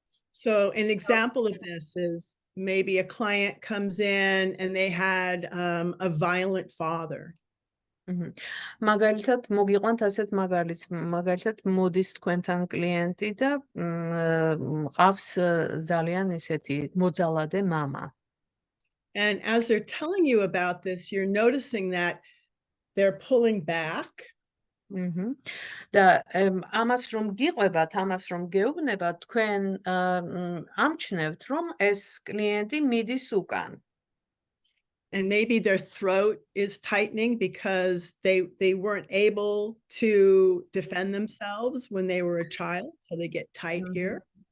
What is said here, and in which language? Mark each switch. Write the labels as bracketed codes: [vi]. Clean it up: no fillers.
[en] So an example of this is maybe a client comes in and they had a violent father. [ka] მაგალითად მოგიყვანთ ასეთ მაგალითს, მაგალითად მოდის თქვენთან კლიენტი და მყავს ძალიან ესეთი მოძალადე მამა. [en] And as they're telling you about this, you're noticing that they're pulling back. [ka] და ამას რომ გიყვებათ, ამას რომ გეუბნებათ, თქვენ ამჩნევთ, რომ ეს კლიენტი მიდის უკან. [en] And maybe their throat is tightening because they weren't able to defend themselves when they were a child, so they get tight here.